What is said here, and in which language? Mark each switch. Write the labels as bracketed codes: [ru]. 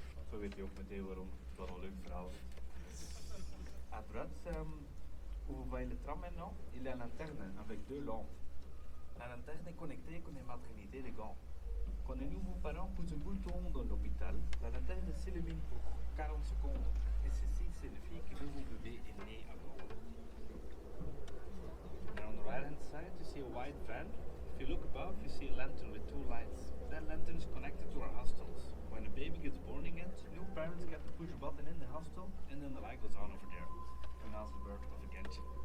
[nl] Zo weet je ook meteen waarom het wel een leuk verhaal is. [fr] Après, où vous voyez le tram maintenant, il y a une lanterne avec deux lampes. La lanterne est connectée con les maternités de Gand. Quand les nouveaux parents poussent un bouton dans l'hôpital, la lanterne s'illumine pour 40 secondes. Et ceci signifie que le nouveau bébé est né à Gand. [en] And on the right hand side you see a white van. If you look above you see a lantern with two lights. That lantern is connected to our hostels. When a baby gets born again, new parents get to push a button in the hostel and then the light goes on over there. And that's the birth of a Gentje.